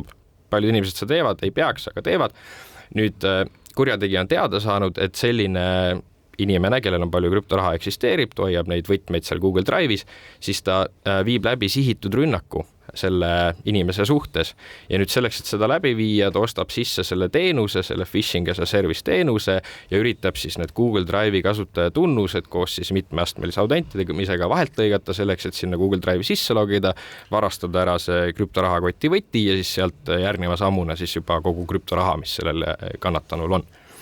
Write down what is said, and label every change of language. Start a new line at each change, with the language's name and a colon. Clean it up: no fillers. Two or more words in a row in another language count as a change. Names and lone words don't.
Estonian: Paljud inimesed seda teevad, ei peaks, aga teevad. Nüüd kurjategija on teada saanud, et selline inimene, kellel on palju krüptoraha eksisteerib, hoiab neid võtmeid seal Google Drive'is, siis ta viib läbi sihitud rünnaku selle inimese suhtes. Ja nüüd selleks, et seda läbi viia, ta ostab sisse selle teenuse, selle
English: phishing as a service
Estonian: teenuse ja üritab siis need Google Drive'i kasutajatunnused koos siis mitmeastmelise autentimisega vahelt lõigata selleks, et sinna Google Drive'i sisse logida, varastada ära see krüptorahakoti võti ja siis sealt järgneva sammuna siis juba kogu krüptoraha, mis sellel kannatanul on.